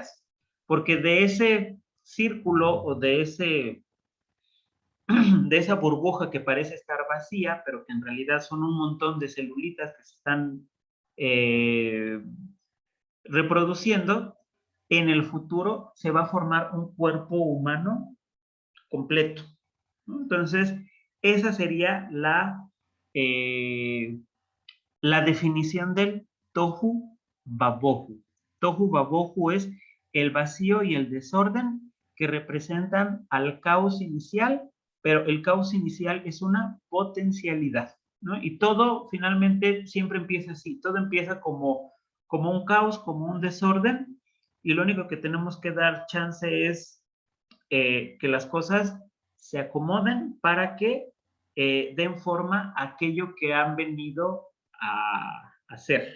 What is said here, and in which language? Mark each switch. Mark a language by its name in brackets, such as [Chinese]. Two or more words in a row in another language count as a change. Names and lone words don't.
[Spanish] Porque de ese círculo o de esa burbuja que parece estar vacía, pero que en realidad son un montón de celulitas que se están reproduciendo, en el futuro se va a formar un cuerpo humano completo, ¿no? Entonces, esa sería la definición del [Hebrew] תהו ובהו. תהו ובהו [Spanish] es el vacío y el desorden que representan al caos inicial, pero el caos inicial es una potencialidad, ¿no? Y todo finalmente siempre empieza así, todo empieza como un caos, como un desorden, y lo único que tenemos que dar chance es que las cosas se acomoden para que den forma a aquello que han venido a hacer.